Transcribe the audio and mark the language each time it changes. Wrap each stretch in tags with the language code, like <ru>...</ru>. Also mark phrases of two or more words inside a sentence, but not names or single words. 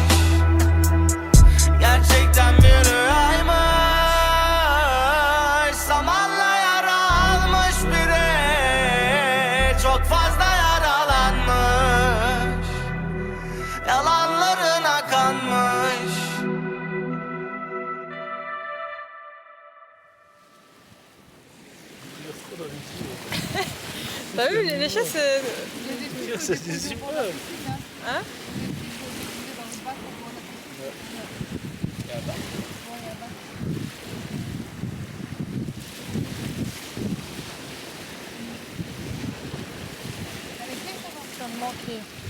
<tr>Gerçekten bir rüyaymış, zamanla yara almış biri. Çok fazla yaralanmış, yalanlarına kanmış.</tr> <fr>T'as vu, les chats, c'est... C'est des super. Hein? Ça me manquait.</fr>